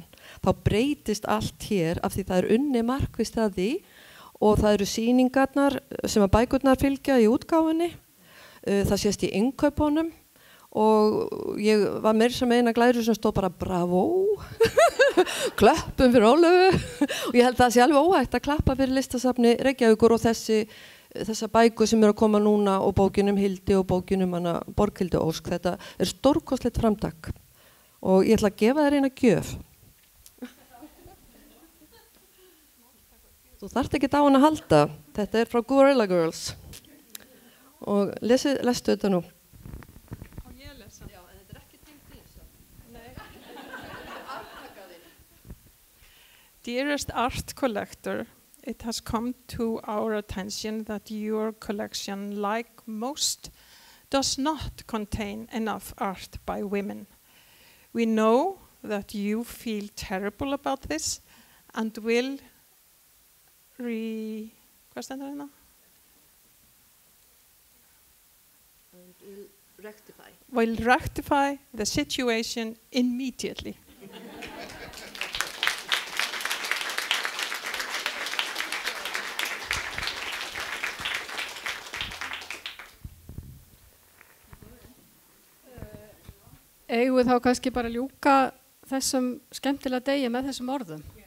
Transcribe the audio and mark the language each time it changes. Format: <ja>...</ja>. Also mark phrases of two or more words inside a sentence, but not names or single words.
<is>þá breytist allt hér af því það er unni markvisst að því og það eru sýningarnar sem að bækurnar fylgja í útgáfunni, það sést í innkaupunum og ég var meira sem eina glæru sem stóð bara bravo, klöppum fyrir Ólöfu og ég held að það sé alveg óhægt að klappa fyrir listasafni Reykjavíkur og þessa bækur sem eru að koma núna og bókin Hildi og bókin hana Borghildi Ósk. Þetta er stórkostlegt framtak og ég ætla að gefa þér eina gjöf. Þú þarft ekki á hana að halda. Þetta er frá Gorilla Girls og lestu þetta nú.</is> <en>Dearest art collector, it has come to our attention that your collection, like most, does not contain enough art by women. We know that you feel terrible about this and will rectify the situation immediately.</en> <is>Eigum við þá kannski bara ljúka þessum skemmtilega degi með þessum orðum?</is>